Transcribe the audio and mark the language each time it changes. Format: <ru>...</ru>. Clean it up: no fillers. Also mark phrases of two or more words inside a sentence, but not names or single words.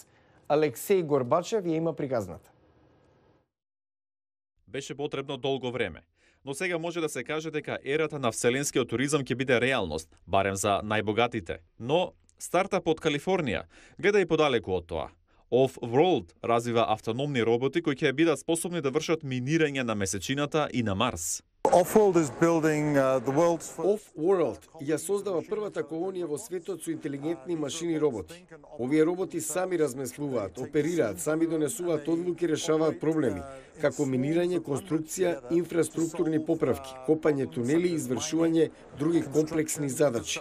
<mk>Алексеј Горбачев ја има приказната. Беше потребно долго време, но сега може да се каже дека ерата на вселенскиот туризам ќе биде реалност, барем за најбогатите. Но стартапот Калифорнија гледа и подалеку од тоа. Off-World развива автономни роботи кои ќе бидат способни да вршат минирање на Месечината и на Марс. Off-World ја создава првата колонија во светот со интелигентни машини и роботи. Овие роботи сами размислуваат, оперираат, сами донесуваат одлуки и решаваат проблеми, како минирање, конструкција, инфраструктурни поправки, копање тунели и извршување други комплексни задачи.</mk>